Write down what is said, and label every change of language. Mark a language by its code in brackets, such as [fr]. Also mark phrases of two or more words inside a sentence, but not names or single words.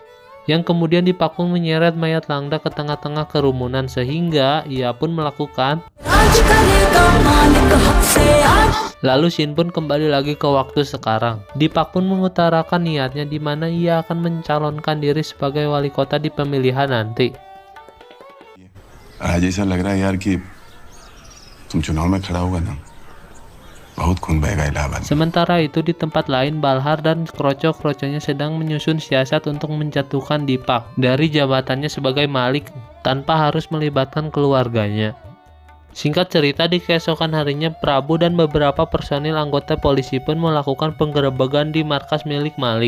[id] Yang kemudian Dipak pun menyeret mayat Langda ke tengah-tengah kerumunan sehingga ia pun melakukan. Lalu Shin pun kembali lagi ke waktu sekarang. Dipak pun mengutarakan niatnya di mana ia akan mencalonkan diri sebagai wali kota di pemilihan nanti. [hi] आज ऐसा लग रहा है यार कि तुम चुनाव में खड़ा होगा ना, बहुत खून बहेगा इलाहाबाद। [id] Sementara itu di tempat lain Balhar dan kroco-kroconya sedang menyusun siasat untuk menjatuhkan Dipak dari jabatannya sebagai Malik tanpa harus melibatkan keluarganya. Singkat cerita di keesokan harinya Prabu dan beberapa personil anggota polisi pun melakukan penggerebekan di markas milik Malik.